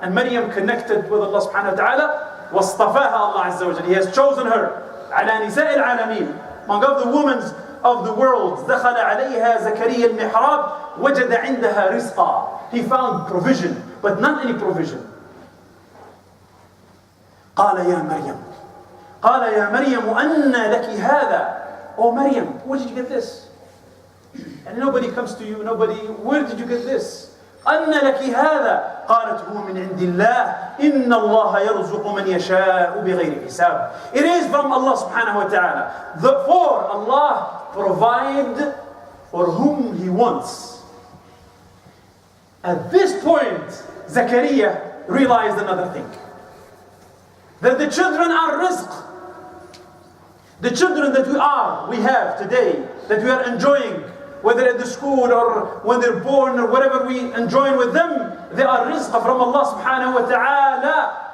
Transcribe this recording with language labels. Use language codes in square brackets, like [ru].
[en] And Maryam connected with Allah subhanahu wa ta'ala. [ar] وَاصْطَفَاهَا [en] Allah Azza wa Jalla. He has chosen her. [ar] عَلَى نِسَاءِ الْعَالَمِينَ. [en] Among the women of the world. [ar] دَخَلَ عَلَيْهَا زَكَرِيَّا الْمِحْرَابِ وَجَدَ عِنْدَهَا رِزْقًا. [en] He found provision, but not any provision. [ar] قَالَ يَا مَرْيَمُ قال يا مريم أنى لك هذا. [en] Oh Maryam, where did you get this? And nobody comes to you, where did you get this? [ar] أنى لك هذا. قالت هو من عند الله إن الله يرزق من يشاء بغير حساب. [en] It is from Allah subhanahu wa ta'ala. Therefore Allah provide for whom He wants. At this point, Zakaria realized another thing. That the children are rizq. The children that we have today, that we are enjoying, whether at the school or when they're born or whatever we enjoy with them, they are rizq from Allah subhanahu wa ta'ala.